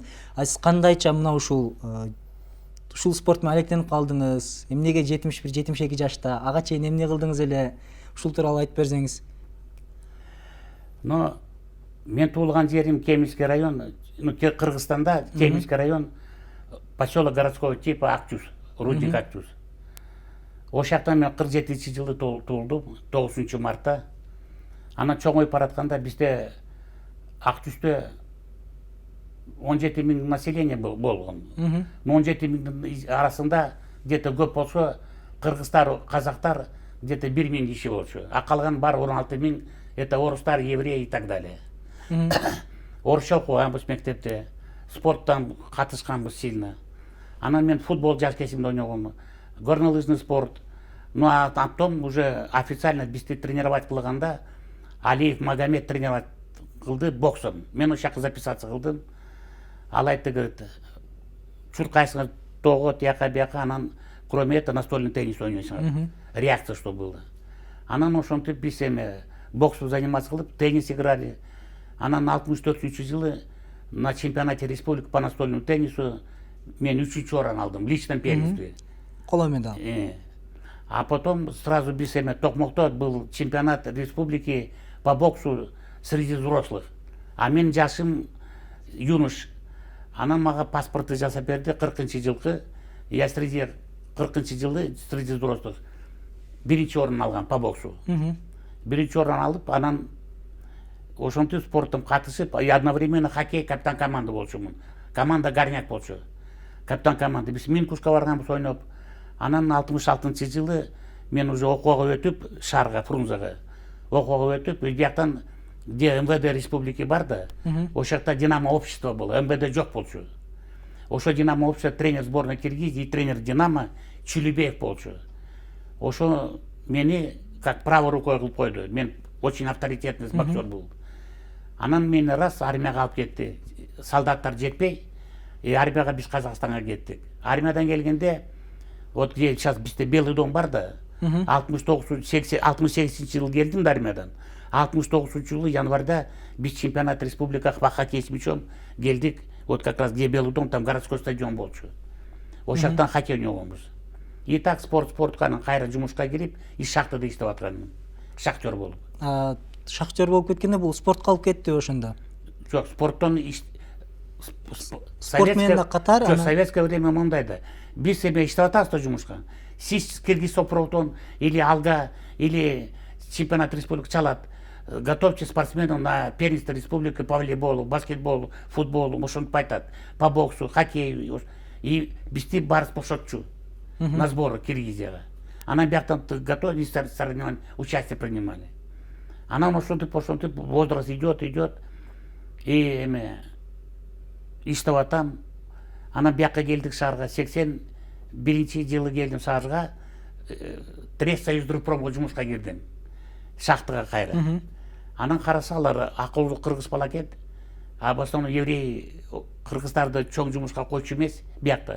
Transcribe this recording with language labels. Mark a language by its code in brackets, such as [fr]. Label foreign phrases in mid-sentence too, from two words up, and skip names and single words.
[ky] Сиз кандайча мына ушул спорт менен алектенип калдыңыз? Эмнеге 71-72 жашта? Ага чейин эмне кылдыңыз эле? Ушул тууралуу айтып берсеңиз. Мен туулган жерим Кемийский район, Кыргызстанда, Кемийский район, [ru] поселок городского типа Акчус, рудник Акчус. [ky] Ошол жакта мен 47-жылы туулдум, 9 мартта. Ана чоңоюп баратканда бизде Акчүстө 17 000 население болгон. 17 000 арасында где-то көп болсо кыргыздар, казактар где-то 1 000 киши болчу. [ru] А [ky] калган бар [ru] 16 000 это орустар, евреи и так далее. [ky] Орусча окуганбыз мектепте, спорттан катышканбыз сильно. Анан мен футбол жаш кезимде ойногонмун, [ru] горнолыжный спорт. А потом уже официально [ky] бизди тренировать кылганда Алиев Магомед тренировать кылды боксом. Мен ошол жака записаться кылдым. Ал айтты, говорит, чуркайсыңар того, тияка бияка, анан [ru] кроме этого настольный теннис [ky] ойнойсуңар. [ru] Реакция что было. [ky] Анан ошентип биз эме боксу заниматься кылып, [ru] теннис играли. [ky] Анан 64-жылы [ru] на чемпионате республики по настольному теннису [ky] мен 3-чү орун алдым [ru] в личном первенстве. [ky] Коло медаль. [ru] А потом сразу [ky] биз эме Токмокто [ru] был чемпионат республики по боксу среди взрослых. [ky] А мен жашым юнош. Анан мага паспортты жасап берди 40-жылкы. [ru] Я среди [ky] 40-жылы [ru] среди взрослых [ky] 1-чи орун алгам [ru] по боксу. [ky] 1-чи орун алып, анан ошентип спорттун катышып, одновременно хоккей капитан команда болчумун. Команда горняк болчу. Капитан команда. Биз Минкушка барганбыз ойноп. Анан 66-жылы мен уже окууга өтүп, Шаарга, Фрунзага окууга өтүп, бияктан где [ru] МВД республики [ky] бар да, ошол жакта Динамо [ru] общество было, [ky] МВД жок болчу. Ошо Динамо общество [ru] тренер сборной Киргизии, [ky] тренер Динамо Чулюбеев болчу. Ошо мени [ru] как правой рукой [ky] кылып койду. [ru] Мен очень авторитетный боксер был. [ky] Анан мени раз армияга алып кетти. Солдаттар жетпей, армияга биз Казакстанга кеттик. Армиядан келгенде, [ru] вот где сейчас [ky] бизде Белый дом бар да, 68-жылы келдим да армиядан. 69-жылы январда биз чемпионат республикага [ru] по хоккей с мячом [ky] келдик. [ru] Вот как раз где Белый дом, там городской стадион болчу. [ky] Ошол жактан хоккей ойногонбуз. [ru] И так [ky] спортканын кайра жумушка кирип, шахтада иштеп атканмын. Шахтер болуп. Шахтер болуп кеткенде бул спортко алып кетти ошондо. Жок, спорттон спорт менен катар. Жок, [ru] советское время [ky] мондайда. Биз эме иштеп атабыз да жумушка. Сиз Киргиз-Сопротон или Алга или [ru] чемпионат республики [ky] чалат. [ru] Готовьте спортсменов на первенство республики по волейболу, баскетболу, футболу, [ky] ошентип айтат, [ru] по боксу, хоккею. [ky] И бизди барыс бошотчу [ru] на сборы [ky] Киргизияга. Анан бияктан [ru] готовили, участие принимали. [ky] Анан ошентип [ru] возраст идет, [ky] и эме иштеп атам. Анан бияка келдик Шаарга, 81-жылы келдим Шаарга, Союздрупромго жумушка кирдим. Шахтага кайра. Анан карасалар, акылдуу кыргыз бала экен. [ru] А в основном [ky] еврей кыргыздарды чоң жумушка койчу эмес биякта.